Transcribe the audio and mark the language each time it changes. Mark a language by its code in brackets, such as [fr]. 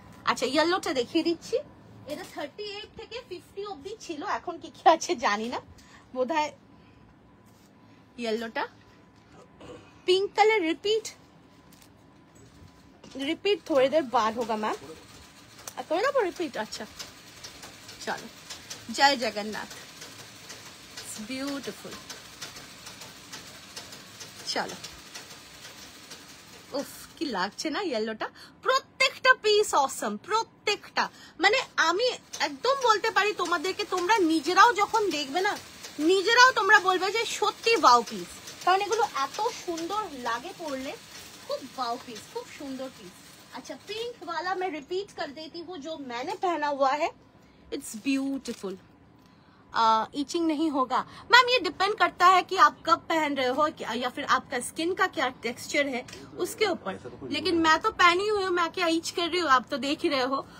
[bn] আচ্ছা ইয়েলোটা দেখিয়ে দিচ্ছি, এটা 38 থেকে 50 অবধি ছিল, এখন কি কি আছে জানি না, বোধহয় [hi] येलोटा पिंक कलर रिपीट थोड़ी देर बाद होगा मैम, थोड़ा ना रिपीट। अच्छा चलो, जय जगन्नाथ, ब्यूटीफुल। [bn] चलो উফ কি লাগছে না ইয়েলোটা, প্রত্যেকটা পিস অসম, প্রত্যেকটা মানে আমি একদম বলতে পারি তোমাদেরকে, তোমরা নিজেরাও যখন দেখবে না নিজেরাও তোমরা বলবে যে সত্যি ওয়াও পিস, কারণ এগুলো এত সুন্দর লাগে পরলে, खूब वाव पीस, खूब सुंदर पीस। [hi] अच्छा पिंक वाला मैं रिपीट कर देती हूँ जो मैंने पहना हुआ है, इट्स ब्यूटीफुल। ईचिंग नहीं होगा मैम, ये डिपेंड करता है कि आप कब पहन रहे हो या फिर आपका स्किन का क्या टेक्सचर है उसके ऊपर, लेकिन मैं तो पहनी हुई हूँ, मैं क्या ईच कर रही हूँ आप तो देख ही रहे हो।